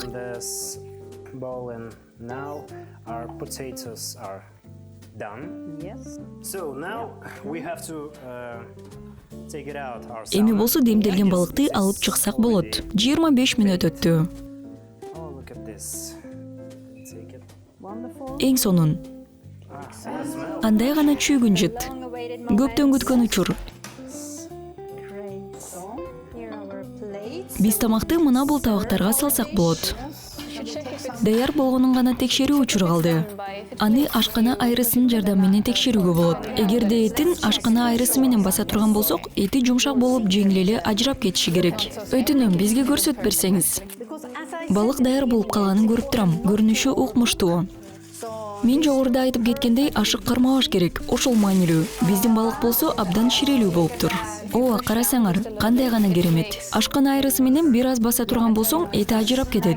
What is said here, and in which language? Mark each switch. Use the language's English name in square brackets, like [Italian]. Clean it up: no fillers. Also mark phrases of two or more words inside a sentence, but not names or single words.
[English] This bowl and now our potatoes are done. Yes. So now we have to take it out ourselves. [Kyrgyz] Эми болсо демделген балыкты алып чыксак болот. 25 мүнөт өттү. [English] Oh, look at this. Take it. Wonderful. [Kyrgyz] Эң сонун. Андай гана чүйгүн жыт. [English] Long-awaited [Kyrgyz] Көптөн [English] moment. [Kyrgyz] күткөн учур. [English] Great. Here are our plates. [Kyrgyz] Биз тамакты мына бул табактарга салсак болот. [English] You should check if it's [Kyrgyz] Даяр болгонун гана текшерүү учуру калды. Аны ашкана айрысынын жардамы менен текшерүүгө болот. Эгерде этин ашкана айрысы менен баса турган болсок, эти жумшак болуп жеңил эле ажырап кетиши керек. Өтүнөм, бизге көрсөтүп берсеңиз. [English] Because as I [Kyrgyz] Балык даяр болуп калганын көрүп турам. Көрүнүшү укмуштуу. Мен жогоруда айтып кеткендей ашык кармабаш керек. Ошол маанилүү. Биздин балык болсо абдан ширелүү болуптур. Ооба, карасаңар, кандай гана керемет. Ашкана айрысы менен бир аз баса турган болсоң, эти ажырап кетет.